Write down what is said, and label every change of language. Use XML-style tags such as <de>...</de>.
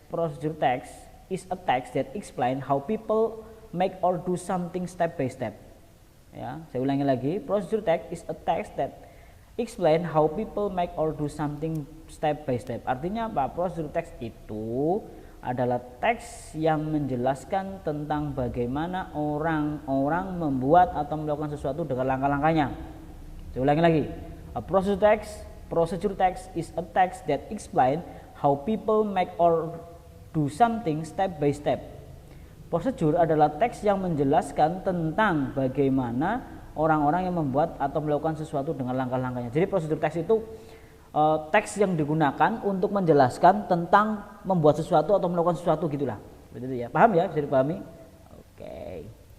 <en>Prosedur teks is a text that explain how people make or do something step by step.</en> <id>Ya, saya ulangi lagi.</id> <en>Prosedur text is a text that explain how people make or do something step by step.</en> <id>Artinya apa? Prosedur teks itu adalah teks yang menjelaskan tentang bagaimana orang-orang membuat atau melakukan sesuatu dengan langkah-langkahnya. Saya ulangi lagi.</id> <en>A prosedur text is a text that explain how people make or do something step by step.</en> <id>Prosedur adalah teks yang menjelaskan tentang bagaimana orang-orang yang membuat atau melakukan sesuatu dengan langkah-langkahnya. Jadi prosedur teks itu teks yang digunakan untuk menjelaskan tentang membuat sesuatu atau melakukan sesuatu, gitulah. Betul ya? Paham ya? Bisa dipahami? Oke.</id>